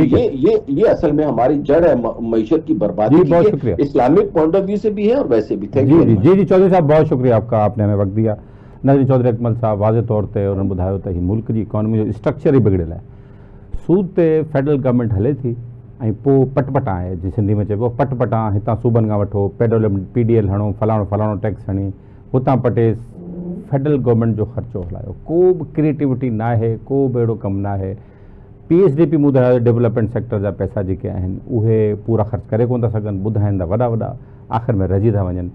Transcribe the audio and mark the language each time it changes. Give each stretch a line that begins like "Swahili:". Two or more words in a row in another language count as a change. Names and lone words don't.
Urdu: یہ اصل میں ہماری جڑ ہے معیشت کی بربادی کی,
English: Islamic point of view
Urdu: سے بھی ہے اور ویسے بھی. جی چودھری صاحب بہت شکریہ آپ کا, آپ نے ہمیں وقت دیا. نظری چودھری اکمل صاحب واضح طور تے انہوں نے بتایا تھا ملک کی اکانومی جو اسٹرکچر ہی بگڑل ہے.
Sindhi: سود تے
English: Federal Government
Sindhi: هلي ٿي ۽ پوءِ پٽپٽا آهي جي سنڌي ۾ چئبو پٽپٽا. هتان صوبن کان وٺو PDL هڻو، فلاڻو ٽيڪس هڻي، هتان پٽي
English: Federal Government
Sindhi: جو خرچو هلايو. ڪو به ڪريئيٽيويٽي نه آهي، ڪو به اهڙو ڪم نه آهي. PSDP مون ٻڌايو
English: development sector
Sindhi: جا پئسا جيڪي آهن اهي پورا خرچ ڪري ڪونه ٿا سگهن، ٻڌائن ٿا وڏا آخر ۾ رهجي ٿا وڃن.